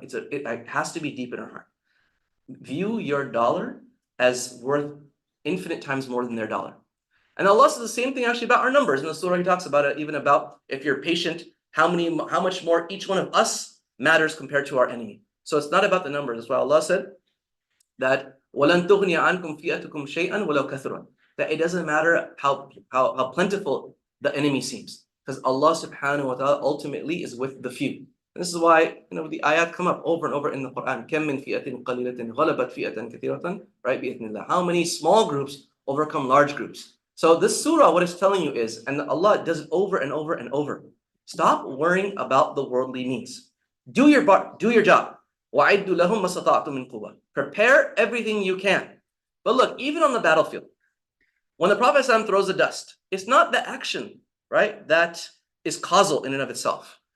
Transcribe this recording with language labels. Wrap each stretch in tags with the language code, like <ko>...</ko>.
<en>It has to be deep in our heart. View your dollar as worth infinite times more than their dollar. And Allah says the same thing actually about our numbers. In the surah, He talks about it, even about if you're patient, how much more each one of us matters compared to our enemy. So it's not about the numbers. That's why Allah said that</en> <ar>وَلَن تُغْنِيَ عَنْكُمْ فِئَتُكُمْ شَيْئًا وَلَوْ كَثُرًا.</ar> <en>That it doesn't matter how plentiful the enemy seems, because Allah subhanahu wa ta'ala ultimately is with the few. And this is why the ayat come up over and over in the Quran.</en> <ar>كَم مِّن فِئَةٍ قَلِيلَةٍ غَلَبَتْ فِئَةً كَثِيرَةً, right? بِإِذْنِ اللَّهِ.</ar> <en>How many small groups overcome large groups? So this surah, what it's telling you is, and Allah does it over and over and over, stop worrying about the worldly needs. Do your job.</en> <ar>وَعِدُّ لَهُمْ مَا اسْتَطَعْتُم مِّن قُوَّةٍ.</ar> <en>Prepare everything you can. But look, even on the battlefield, when the Prophet ﷺ throws the dust, it's not the action, right, that is causal in and of itself.</en>